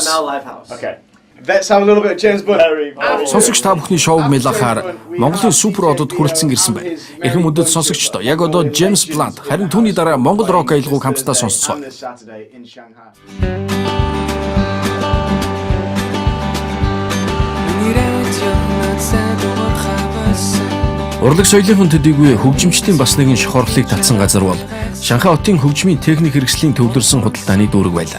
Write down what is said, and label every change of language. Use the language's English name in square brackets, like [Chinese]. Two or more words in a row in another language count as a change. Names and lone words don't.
[English] Okay. Let's have a little bit of James Blunt. [Mongolian] Сонсогч та бүхний шоуг мэлахаар Монголын супер одод хүрэлцэн ирсэн байна. Эрхэм мөндөд сонсогчдоо яг одоо James Blunt харин түүний дараа Монгол рок аялгауг хамтдаа сонсцгоо. Урлаг соёлын төдийгүй хөгжимчдийн бас нэгэн шохорлыг татсан газар бол Шанхай хотын хөгжмийн техник хэрэгслийн төвлөрсөн худалдааны дүүрэг байлаа.